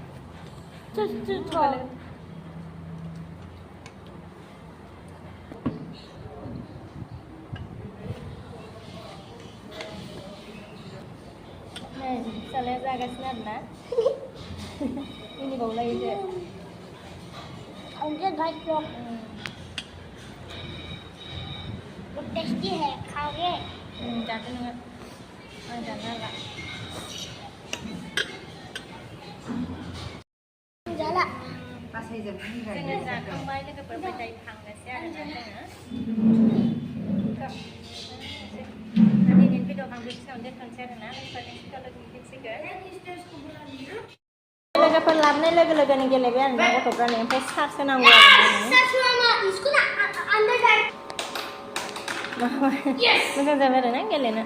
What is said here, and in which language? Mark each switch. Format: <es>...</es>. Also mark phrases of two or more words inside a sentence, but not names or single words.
<brx>फिसालाया जागासिनो आरोना मिनिबावलायोसो</brx> <hi>टेस्टी है खाओगे</hi> <brx>जादो नोङो आं जानो हाला जोङो जाखांबाय लोगोफोर ओमफ्राय दायो थांनोसै आरोना जोङो दिनैनि भिडिअखौ आं बेखिनियावनो दोनथ'नोसै आरोना लोगोफोर लोगो मोनफिनसिगोन लोगोफोर लाबोनाय लोगो लोगोनो गेलेबाय आरोना गथ'फ्रानो ओमफ्राय सार्स होनांगौ मोजां जाबाय आरोना गेलेनो</brx>